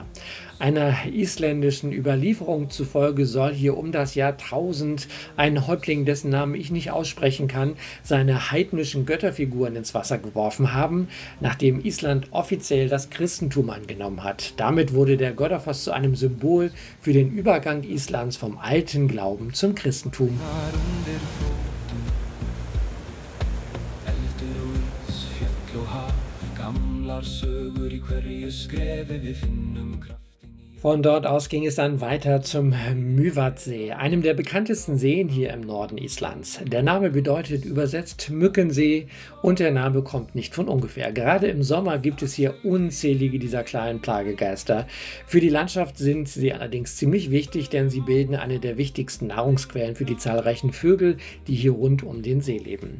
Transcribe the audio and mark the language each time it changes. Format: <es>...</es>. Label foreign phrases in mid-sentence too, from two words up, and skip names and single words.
<de>Einer isländischen Überlieferung zufolge soll hier um das Jahr 1000 ein Häuptling, dessen Namen ich nicht aussprechen kann, seine heidnischen Götterfiguren ins Wasser geworfen haben, nachdem Island offiziell das Christentum angenommen hat. Damit wurde der Godafoss zu einem Symbol für den Übergang Islands vom alten Glauben zum Christentum.</de> <is>Undir fótum eldur og ís, fjall og haf, gamlar sögur í hverju skrefi við finnum kraftin í.</is> <de>Von dort aus ging es dann weiter zum Mývatnssee, einem der bekanntesten Seen hier im Norden Islands. Der Name bedeutet übersetzt Mückensee und der Name kommt nicht von ungefähr. Gerade im Sommer gibt es hier unzählige dieser kleinen Plagegeister. Für die Landschaft sind sie allerdings ziemlich wichtig, denn sie bilden eine der wichtigsten Nahrungsquellen für die zahlreichen Vögel, die hier rund um den See leben.</de>